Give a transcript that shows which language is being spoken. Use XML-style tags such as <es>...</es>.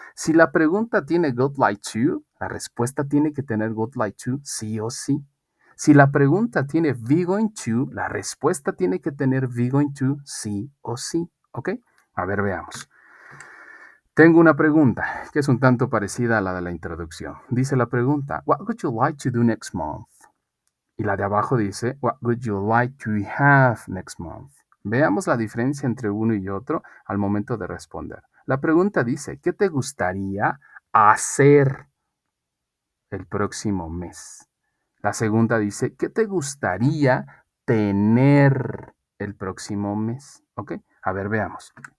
<es>Si la pregunta tiene good like to, la respuesta tiene que tener good like to sí o sí. Si la pregunta tiene be going to, la respuesta tiene que tener be going to sí o sí. ¿Ok? A ver, veamos. Tengo una pregunta que es un tanto parecida a la de la introducción. Dice la pregunta,</es> <en>what would you like to do next month?</en> <es>Y la de abajo dice,</es> <en>what would you like to have next month?</en> <es>Veamos la diferencia entre uno y otro al momento de responder. La pregunta dice, ¿qué te gustaría hacer el próximo mes? La segunda dice, ¿qué te gustaría tener el próximo mes? ¿Ok? A ver, veamos.</es>